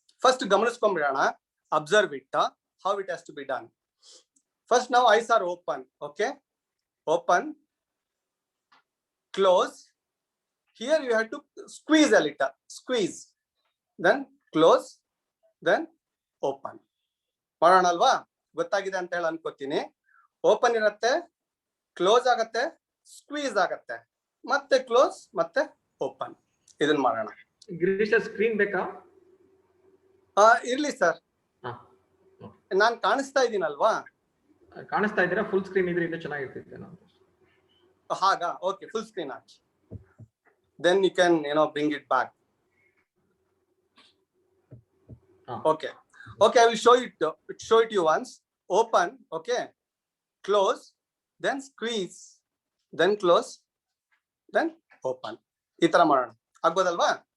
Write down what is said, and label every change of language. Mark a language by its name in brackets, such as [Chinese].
[English] First [Kannada] ಗಮನಿಸ್ಕೊಂಡ್ಬಿಡೋಣ. [English] Observe it, how it has to be done. First, now eyes are open. Okay, open, close. Here you have to squeeze a little, squeeze, then close, then open. [Kannada] ಮಾಡೋಣ ಅಲ್ವಾ? ಗೊತ್ತಾಗಿದೆ ಅಂತ ಹೇಳಿ ಅನ್ಕೋತೀನಿ. Open ಇರುತ್ತೆ, close ಆಗತ್ತೆ, squeeze ಆಗತ್ತೆ, ಮತ್ತೆ ಕ್ಲೋಸ್, ಮತ್ತೆ ಓಪನ್. ಇದನ್ನ ಮಾಡೋಣ. ಗಿರೀಶ್ ಸ್ಕ್ರೀನ್ ಬೇಕಾ? ಇರ್ಲಿ ಸರ್, ನಾನ್ ಕಾಣಿಸ್ತಾ ಇದ್ದೀನಲ್ವಾ? ಕಾಣಿಸ್ತಾ ಇದ್ದೀರಾ? ಫುಲ್ ಸ್ಕ್ರೀನ್ ಇದ್ರೆ ಇನ್ನೂ ಚೆನ್ನಾಗಿರ್ತಿತ್ತು. ಹಾಗಾ? Okay, full screen hockey. [English] Then you can bring it back. Okay, I will show it you once. Open, okay, close, then squeeze, then close, then open. [Kannada] ಈ ತರ ಮಾಡೋಣ. ಆಗ್ಬೋದಲ್ವಾ?